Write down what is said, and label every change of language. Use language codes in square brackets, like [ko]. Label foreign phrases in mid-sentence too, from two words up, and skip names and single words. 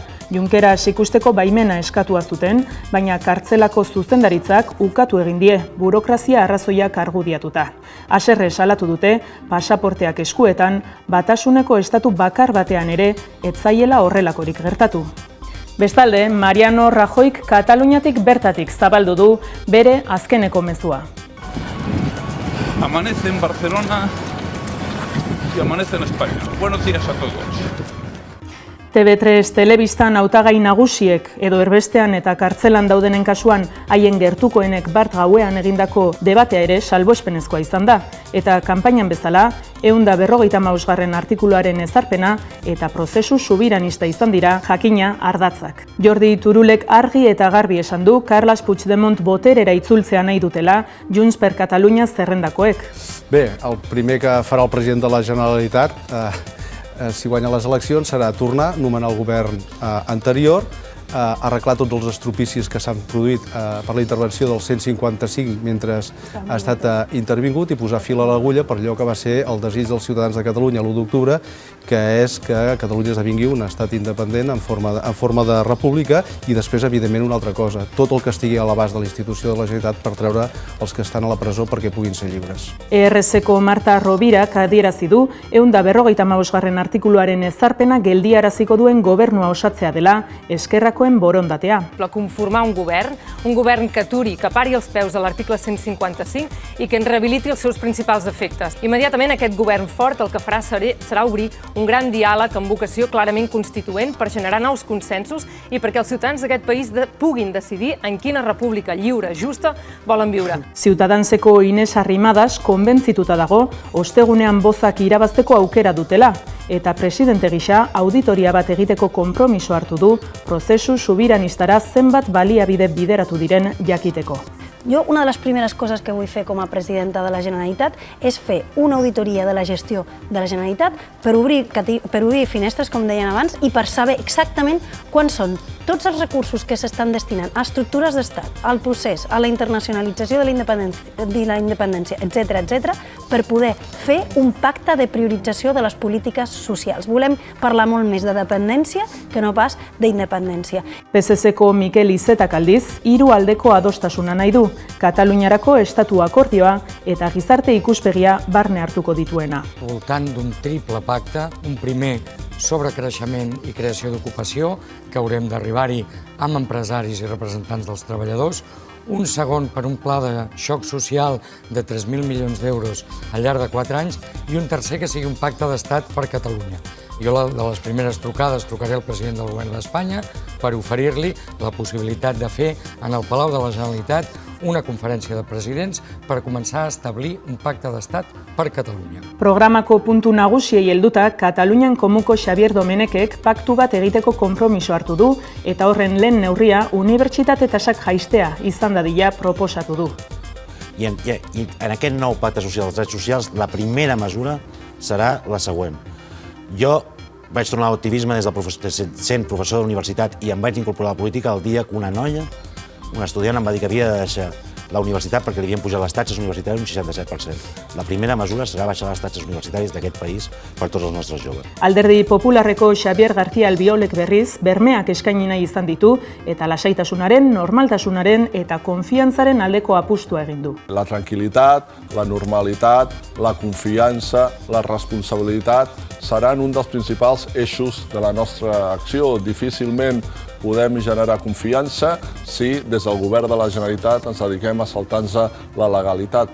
[eu] Junkeras ikusteko baimena eskatua zuten, baina kartzelako zuzendaritzak ukatu egin die, burokrazia arrazoiak argudiatuta. Haserre salatu dute, pasaporteak eskuetan, batasuneko estatu bakar batean ere, ez zaiela horrelakorik gertatu. Bestalde, Mariano Rajoyk Kataluniatik bertatik zabaldu du bere azkeneko mezua. [es] Amanece en Barcelona y amanece en España. Buenos días a todos. [eu] TV3 telebistan hautagai nagusiek edo erbestean eta kartzelan daudenen kasuan haien gertukoenek bart gauean egindako debatea ere salbuespenezkoa izan da. Eta kanpainan bezala, 155. artikuluaren ezarpena eta prozesu subiranista izan dira jakina ardatzak. Jordi Turulek argi eta garbi esan du Carles Puigdemont boterera itzultzea nahi dutela Junts per Catalunya zerrendakoek. [ca] Bé, el primer que farà el president de la Generalitat si guanya les eleccions serà tornar, nomenar el govern anterior, arreglar tots els estropicis que s'han produït per la intervenció del 155 mentre ha estat intervingut i posar fil a l'agulla per allò que va ser el desig dels ciutadans de Catalunya l'1 d'octubre, que és que Catalunya esdevingui un estat independent en forma de república i després, evidentment, una altra cosa, tot el que estigui a l'abast de la institució de la Generalitat per treure els que estan a la presó perquè puguin ser lliures. [eu] ERSeko Marta Rovirak adierazi du 155. artikuluaren ezarpena geldiaraziko duen gobernua osatzea dela eskerrak borondatea. [ca] Conformar un govern que aturi, que pari els peus a l'article 155 i que en rehabiliti els seus principals efectes. Immediatament aquest govern fort el que farà serà obrir un gran diàleg amb vocació clarament constituent per generar nous consensos i perquè els ciutadans d'aquest país puguin decidir en quina república lliure, justa, volen viure. [eu] Ciutadanseko Ines Arrimadas konbentzituta dago ostegunean bozak irabazteko aukera dutela eta presidente gisa auditoria bat egiteko konpromiso hartu du prozesu subiranistara zenbat baliabide bideratu diren jakiteko. [ca] Jo, una de les primeres coses que vull fer com a presidenta de la Generalitat és fer una auditoria de la gestió de la Generalitat per obrir finestres, com deien abans, i per saber exactament quants són tots els recursos que s'estan destinant a estructures d'estat, al procés, a la internacionalització de la independència, etc., per poder fer un pacte de priorització de les polítiques socials. Volem parlar molt més de dependència que no pas d'independència. [eu] PSCko Mikel Izetak aldiz, 3 aldeko adostasuna nahi du, Kataluniarako estatu akordioa eta gizarte ikuspegia barne hartuko dituena. [ca] Voltant d'un triple pacte, un primer sobre creixement i creació d'ocupació, que haurem d'arribar-hi amb empresaris i representants dels treballadors, un segon per un pla de xoc social de 3.000 milions d'euros al llarg de 4 anys i un tercer que sigui un pacte d'estat per Catalunya. Jo de les primeres trucades trucaré al president del govern d'Espanya per oferir-li la possibilitat de fer en el Palau de la Generalitat una conferència de presidents per començar a establir un pacte d'estat per Catalunya. [eu] Programako puntu nagusiei helduta, Katalunian komuko Xavier Domenekek paktu bat egiteko konpromiso hartu du eta horren lehen neurria unibertsitate tasak jaistea izan dadila proposatu du. [ca] I en aquest nou pacte social dels drets socials, la primera mesura serà la següent. Jo vaig tornar a l'activisme sent professor d'universitat i em vaig incorporar a la política el dia que una noia, un estudiant, em va dir que havia de deixar la universitat perquè li havien pujat les taxes universitàries un 67%. La primera mesura serà baixar les taxes universitàries d'aquest país per tots els nostres joves. [eu] Alderdi Popularreko Xabier García Albiolek berriz, bermeak eskaini nahi izan ditu eta lasaitasunaren, normaltasunaren eta konfiantzaren aldeko apustua egin du. [ca] La tranquil·litat, la normalitat, la confiança, la responsabilitat seran un dels principals eixos de la nostra acció. Difícilment podem generar confiança si des del govern de la Generalitat ens dediquem a saltar-nos la legalitat.